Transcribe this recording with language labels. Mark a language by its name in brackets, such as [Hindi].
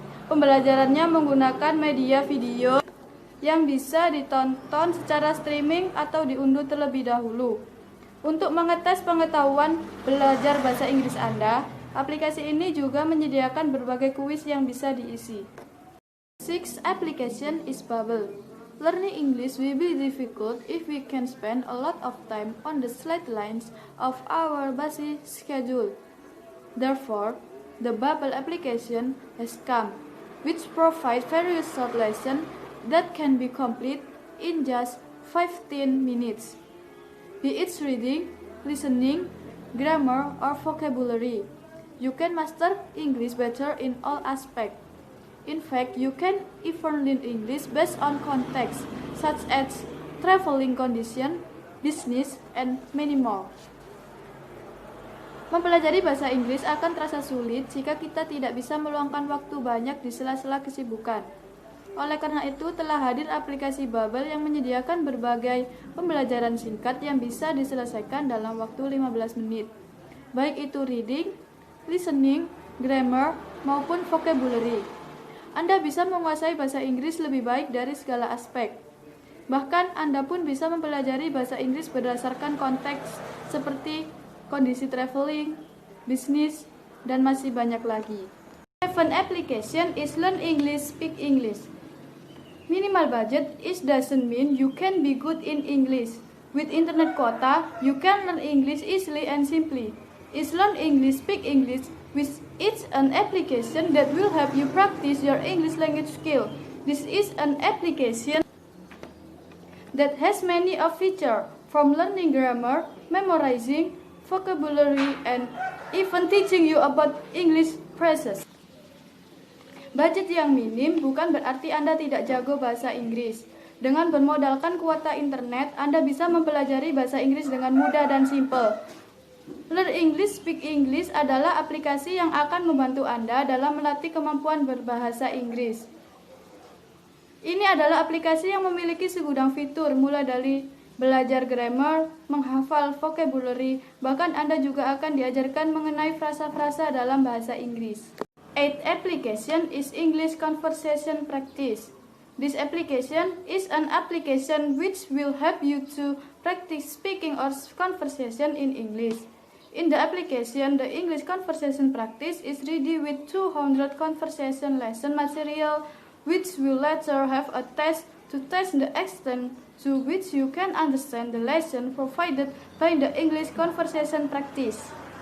[Indonesian] Pembelajarannya menggunakan media video yang bisa ditonton secara streaming atau diunduh terlebih dahulu. Untuk mengetes pengetahuan belajar bahasa Inggris Anda, aplikasi ini juga menyediakan berbagai kuis yang bisa diisi. [English] Sixth application is Babbel. Learning English will be difficult if we can spend a lot of time on the sidelines of our busy schedule. Therefore, the Babbel application has come, which provides various short lessons that can be complete in just 15 minutes. Be it reading, listening, grammar, or vocabulary, you can master English better in all aspects. In fact, you can even learn English based on context, such as traveling condition, business, and many more. [Indonesian] Mempelajari bahasa Inggris akan terasa sulit jika kita tidak bisa meluangkan waktu banyak di sela-sela kesibukan. Oleh karena itu, telah hadir aplikasi Babbel yang menyediakan berbagai pembelajaran singkat yang bisa diselesaikan dalam waktu 15 menit. Baik itu reading, listening, grammar, maupun vocabulary. Anda bisa menguasai bahasa Inggris lebih baik dari segala aspek. Bahkan, Anda pun bisa mempelajari bahasa Inggris berdasarkan konteks seperti kondisi traveling, bisnis, dan masih banyak lagi. [English] Seven application is Learn English, Speak English. Minimal budget doesn't mean you can be good in English. With internet quota, you can learn English easily and simply. Is Learn English, Speak English, which is an application that will help you practice your English language skill. This is an application that has many of features, from learning grammar, memorizing vocabulary, and even teaching you about English phrases. [Indonesian] Budget yang minim bukan berarti Anda tidak jago bahasa Inggris. Dengan bermodalkan kuota internet, Anda bisa mempelajari bahasa Inggris dengan mudah dan simpel. Learn English, Speak English adalah aplikasi yang akan membantu Anda dalam melatih kemampuan berbahasa Inggris. Ini adalah aplikasi yang memiliki segudang fitur, mulai dari belajar grammar, menghafal vocabulary, bahkan Anda juga akan diajarkan mengenai frasa-frasa dalam bahasa Inggris. [English] Eighth application is English Conversation Practice. This application is an application which will help you to practice speaking or conversation in English. In the application, the English Conversation Practice is ready with 200 conversation lesson material, which will later have a test to test the extent to which you can understand the lesson provided by the English Conversation Practice.